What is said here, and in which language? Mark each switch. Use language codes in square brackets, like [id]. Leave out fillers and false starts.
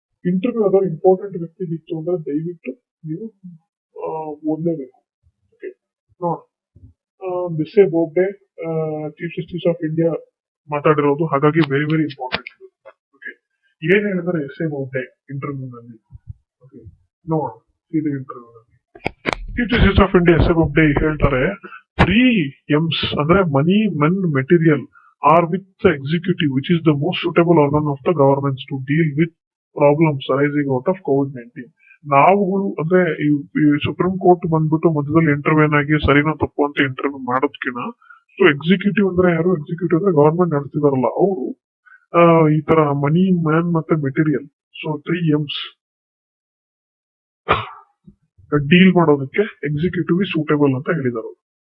[kn] Interview ಆದಾಗ important ವ್ಯಕ್ತಿ ಇತ್ತು ಅಂದ್ರೆ ದಯವಿಟ್ಟು ನೀವು ಓದಲೇಬೇಕು. ಓಕೆ, ನೋಡ ಬಿಸ್ಸೆ Bobde chief justice of India ಮಾತಾಡಿರೋದು, ಹಾಗಾಗಿ ವೆರಿ ವೆರಿ ಇಂಪಾರ್ಟೆಂಟ್. ಓಕೆ, ಏನ್ ಹೇಳಿದಾರೆ ಎಸ್ ಎ ಬೋಬ್ಡೆ ಇಂಟರ್ವ್ಯೂ ನಲ್ಲಿ? ಓಕೆ, ನೋಡ ಇದು ಇಂಟರ್ವ್ಯೂ ನಲ್ಲಿ chief justice of India S A Bobde ಹೇಳ್ತಾರೆ, 3 M's ಅಂದ್ರೆ ಮನಿ, men, material [en] are with the executive, which is the most suitable organ of the governments to deal with problems arising out of COVID-19. [kn] ನಾವುಗಳು ಅಂದ್ರೆ ಈ supreme court ಬಂದ್ಬಿಟ್ಟು ಮಧ್ಯದಲ್ಲಿ ಇಂಟರ್ವ್ಯೂನ್ ಆಗಿ ಸರಿನೋ ತಪ್ಪು ಅಂತ ಇಂಟರ್ವ್ಯೂ ಮಾಡೋದಕ್ಕಿಂತ, ಸೊ ಎಕ್ಸಿಕ್ಯೂಟಿವ್ ಅಂದ್ರೆ ಯಾರು? ಎಕ್ಸಿಕ್ಯೂಟಿವ್ ಅಂದ್ರೆ ಗವರ್ಮೆಂಟ್ ನಡೆಸ್ತಿದಾರಲ್ಲ ಅವರು ಈ ತರ ಮನಿ, ಮ್ಯಾನ್ ಮತ್ತೆ ಮೆಟೀರಿಯಲ್, ಸೊ 3 M's ಡೀಲ್ ಮಾಡೋದಕ್ಕೆ ಎಕ್ಸಿಕ್ಯೂಟಿವ್ ಸೂಟೇಬಲ್ ಅಂತ ಹೇಳಿದಾರೆ.